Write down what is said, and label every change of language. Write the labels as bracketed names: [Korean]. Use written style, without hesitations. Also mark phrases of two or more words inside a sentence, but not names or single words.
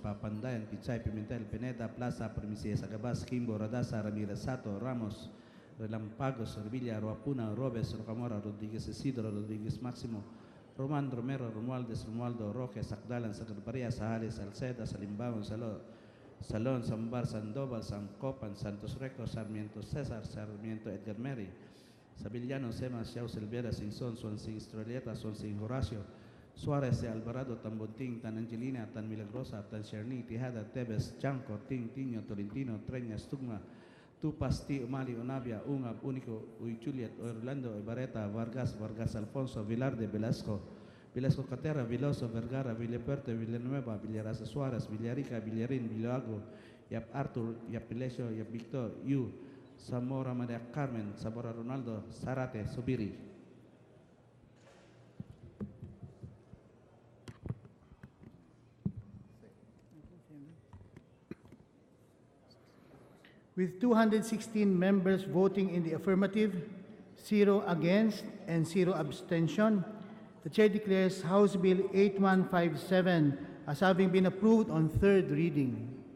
[English] Papandayan, Pichay, Pimentel, Pineda, Plaza, Primicia, Sagabas, Kimbo, Radasa, Ramirez Sato, Ramos, Relampagos, Revilla, Ruapuna, Robes, Rocamora, Rodríguez Isidro, Rodríguez Máximo, Roman, Romero, Romualdez, Romualdo, Roque, Sacdalan, Sacretaria, Sahales, Salceda, Salimbaon, Salón, Sambar, Sandoval, San Copan, Santos Reco, Sarmiento César, Sarmiento Edgar Mary, Sabillano, Semas, Xiao Silvera, Sinson, Swansea, Estrelleta, Swansea, Horacio, Suárez, Alvarado, Tan Bonting, Tan Angelina, Tan Milagrosa, Tan Cherny, Tijada, Tebes, Chanco, Ting, Tiño, Tolentino, Treña, Stugma, Tupas, Ti, Umali, Onavia, Ungab, Único, Uy, Juliet, Orlando, Ibareta, Vargas, Vargas Alfonso, Vilarde, Velasco, Velasco Catera, Viloso, Vergara, Villeperte, Villanueva, Villarasa Suárez, Villarica, Villarín, Villago, Yap Arthur, Yap Pilesio, Yap Victor, Yu, Zamora Maria Carmen, Zamora Ronaldo, Zarate, Subiri. With 216 members voting in the affirmative, 0 against, and 0 abstention, the Chair declares House Bill 8157 as having been approved on third reading.